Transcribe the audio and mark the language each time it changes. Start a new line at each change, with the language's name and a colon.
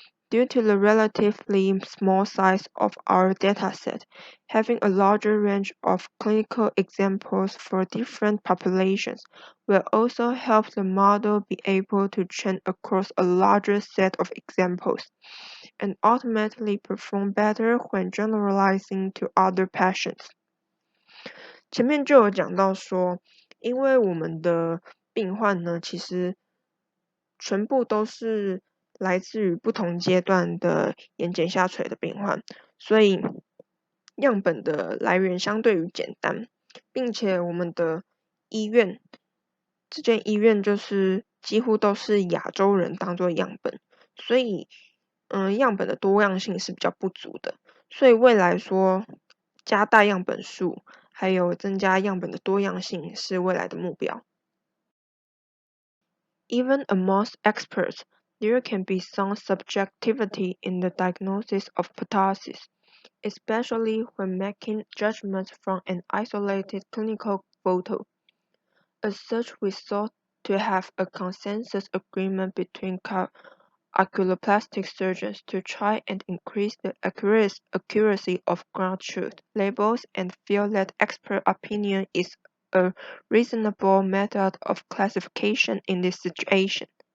English: Due to the relatively small size of our dataset, having a larger range of clinical examples for different populations will also help the model be able to train across a larger set of examples and ultimately perform better when generalizing to other patients.
Chinese: 前面就有讲到说，因为我们的病患呢，其实全部都是来自于不同阶段的眼睑下垂的病患，所以样本的来源相对于简单，并且我们的这间医院就是几乎都是亚洲人当做样本，所以样本的多样性是比较不足的，所以未来说加大样本数，还有增加样本的多样性是未来的目标。
English: Even amongst experts, there can be some subjectivity in the diagnosis of ptosis, especially when making judgments from an isolated clinical photo. As such, we sought to have a consensus agreement between oculoplastic surgeons to try and increase the accuracy of ground truth labels and feel that expert opinion is a reasonable method of classification in this situation.